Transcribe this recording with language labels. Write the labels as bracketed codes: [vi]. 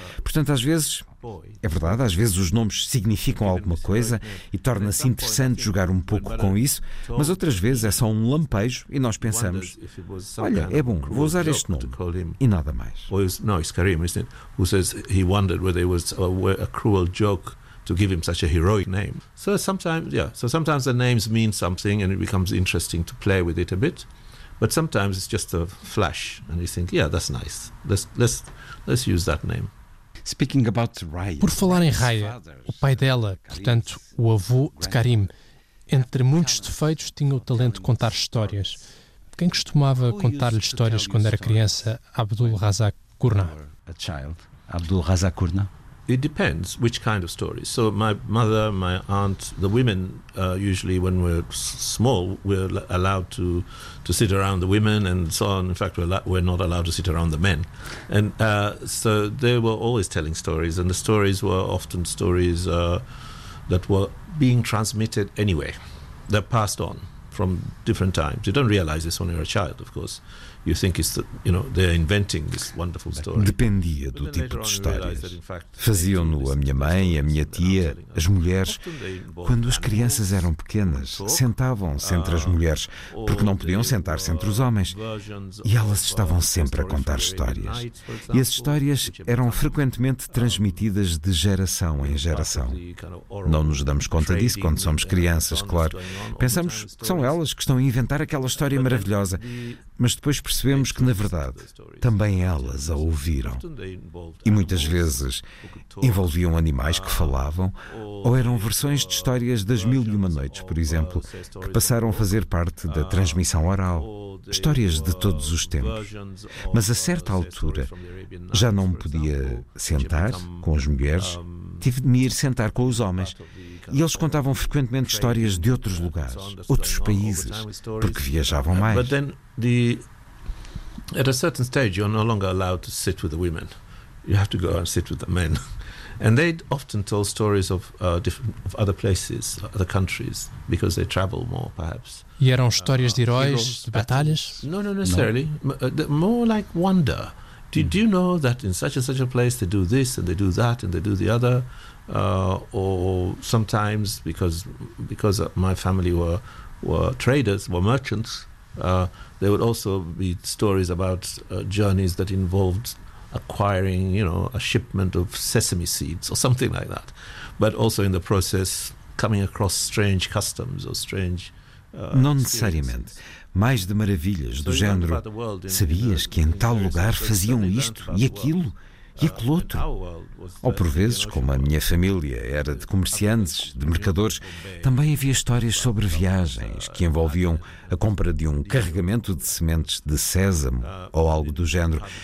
[pt] Portanto, às vezes, é verdade, às vezes os nomes significam alguma coisa e torna-se interessante jogar um pouco com isso, mas outras vezes é só um lampejo e nós pensamos, olha, é bom, vou usar este nome e nada mais. Não, é Karim, não é? Ele perguntou se era uma piada cruel [en] to give him such a heroic name. So sometimes the names mean something and it becomes interesting to play with it a bit. But sometimes it's just a flash and you think, yeah, that's nice. Let's use that name. Speaking about Raya. [pt] Por falar em Raya, o pai dela, portanto, o avô de Karim, entre muitos defeitos tinha o talento de contar histórias. Quem costumava contar-lhe histórias quando era criança? Abdul Razak Gurna. [en] A child, Abdul Razak Gurna. It depends which kind of stories. So my mother, my aunt, the women usually when we're small we're allowed to sit around the women and so on. In fact, we're not allowed to sit around the men. And so they were always telling stories, and the stories were often stories that were being transmitted anyway. They're passed on from different times. You don't realize this when you're a child, of course. You think it's that, you know, they're inventing this wonderful story. [pt] Dependia do tipo de histórias. Faziam-no a minha mãe, a minha tia, as mulheres. Quando as crianças eram pequenas, sentavam-se entre as mulheres, porque não podiam sentar-se entre os homens. E elas estavam sempre a contar histórias. E as histórias eram frequentemente transmitidas de geração em geração. Não nos damos conta disso quando somos crianças, claro. Pensamos que são elas que estão a inventar aquela história maravilhosa. Mas depois percebemos que, na verdade, também elas a ouviram. E muitas vezes envolviam animais que falavam, ou eram versões de histórias das Mil e Uma Noites, por exemplo, que passaram a fazer parte da transmissão oral. Histórias de todos os tempos. Mas a certa altura, já não me podia sentar com as mulheres, tive de me ir sentar com os homens. E eles contavam frequentemente histórias de outros lugares, outros países, porque viajavam mais. [en] At a certain stage, you're no longer allowed to sit with the women. You have to go and sit with the men. And they often told stories of other places, other countries, because they travel more, perhaps. [pt] E eram histórias de heróis, de batalhas? [en] Not necessarily. No. More like wonder. Do you know that in such and such a place they do this and they do that and they do the other? Or sometimes, because my family were traders, were merchants, there would also be stories about journeys that involved acquiring, you know, a shipment of sesame seeds or something like that. But also in the process, coming across strange customs or strange... [pt] Não necessariamente. Mais de maravilhas do género. Sabias que em tal lugar faziam isto e aquilo e aquele outro? Ou por vezes, como a minha família era de comerciantes, de mercadores, também havia histórias sobre viagens que envolviam a compra de um carregamento de sementes de sésamo ou algo do género.